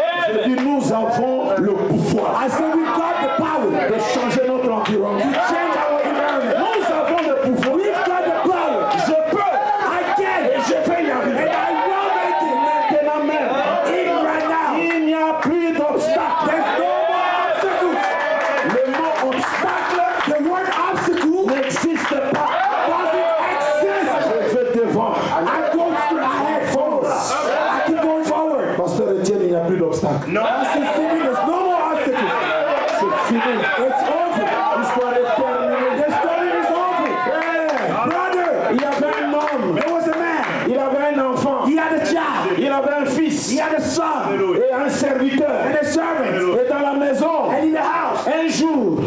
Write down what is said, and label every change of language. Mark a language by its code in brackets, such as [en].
[fr] Je dis, nous avons le pouvoir [en] I say we got the power [fr] de changer notre environnement. [en] to change our environment. [fr] Nous avons le pouvoir. [en] We've got the power. [fr] Je peux [en] I can. [fr] et je vais y [en] And [fr] arriver. [en] I will make it. [fr] Maintenant même, [en] Even right now. [fr] il n'y a plus d'obstacle. [en] There's no more obstacles. [fr] Le mot obstacle [en] The word obstacle [fr] n'existe pas. [en] doesn't exist. [fr] Je vais devant. [en] I go straight ahead forward. I keep going forward. [fr] Pasteur Etienne, il n'y a plus d'obstacle. [en] Pastor Stephen, there's no more obstacles. [fr] C'est fini. [en] It's over. [fr] L'histoire est terminée. [en] The story is over. [fr] Frère, [en] Brother, [fr] il y avait un homme. [en] there was a man. [fr] Il avait un enfant. [en] He had a child. [fr] Il avait un fils. [en] He had a son [fr] Et un serviteur. [en] and a servant. [fr] Et dans la maison, [en] And in the house, [fr] un jour,